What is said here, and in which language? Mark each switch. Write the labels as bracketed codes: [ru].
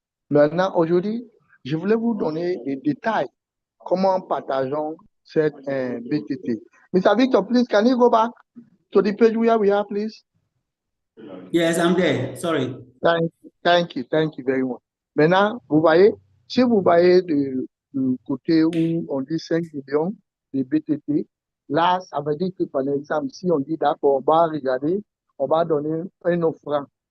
[fr] Maintenant, aujourd'hui, je voulais vous donner des détails, comment partageons cette BTT. [en] Mr. Victor, please, can you go back to the page where we are, please? Yes, I'm there. Sorry. Thank you very much. [fr] Maintenant, vous voyez, si vous voyez du côté où on dit 5 millions de BTT, là, ça veut dire que, par exemple, si on dit d'accord, on va regarder, on va donner un offrand.